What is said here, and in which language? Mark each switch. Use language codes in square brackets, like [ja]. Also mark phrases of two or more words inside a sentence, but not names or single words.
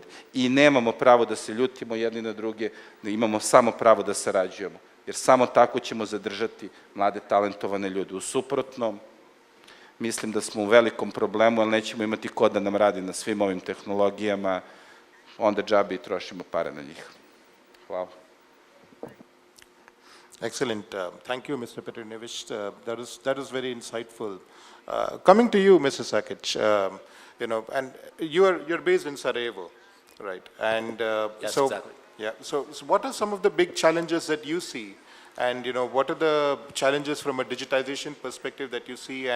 [sr] I nemamo pravo da se ljutimo jedni na druge, da imamo samo pravo da sarađujemo, jer samo tako ćemo zadržati mlade, talentovane ljude. U suprotnom, mislim da smo u velikom problemu, ali nećemo imati ko da nam radi na svim ovim tehnologijama, onda džabe i trošimo pare na njih. Hvala. [en] Excellent. Thank you, Mr. Petronijević. That was very insightful. Coming to you, Mr. Sakic, and you're based in Sarajevo, right? And yes, so, exactly. Yeah. So what are some of the big challenges that you see? And what are the challenges from a digitization perspective that you see?